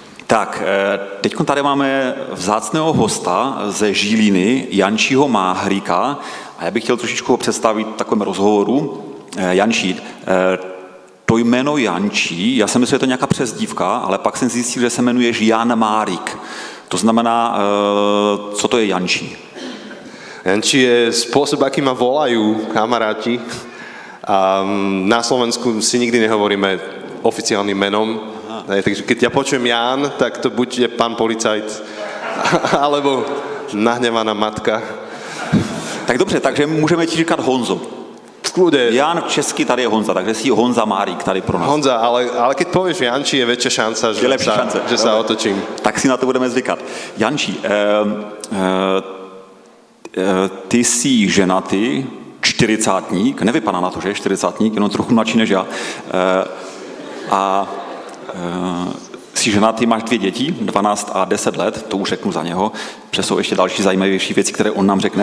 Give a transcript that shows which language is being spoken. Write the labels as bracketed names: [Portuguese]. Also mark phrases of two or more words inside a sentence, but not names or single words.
[Czech] Tak, teď tady máme vzácného hosta ze Žiliny, Jančího Máhríka, a já bych chtěl trošičku ho představit v takovém rozhovoru. Jančí, to jméno Jančí, já jsem myslel, že to je nějaká přezdívka, ale pak jsem zjistil, že se jmenuješ Jan Márik. To znamená, co to je Jančí? [Slovak] Jančí je spôsob, aký ma volajú kamaráti. A na Slovensku si nikdy nehovoríme oficiálnym menom. Takže keď ja počujem Ján, tak to buď je pán policajt, alebo nahnevaná matka. [Czech] Tak dobře, takže můžeme ti říkat Honzo. [Slovak] Skľude. [Czech] Jan česky tady je Honza, takže si Honza Márik tady pro nás. [Slovak] Honza, ale keď povieš Jančí, je väčšia šanca, že sa otočím. [Czech] Tak si na to budeme zvykat. Jančí, ty jsi ženatý, 40-tník, nevypadá na to, že je 40-tník, jenom trochu mladší než já. Jsi ženatý, máš 2 děti, 12 a 10 let, to už řeknu za něho, protože jsou ještě další zajímavější věci, které on nám řekne.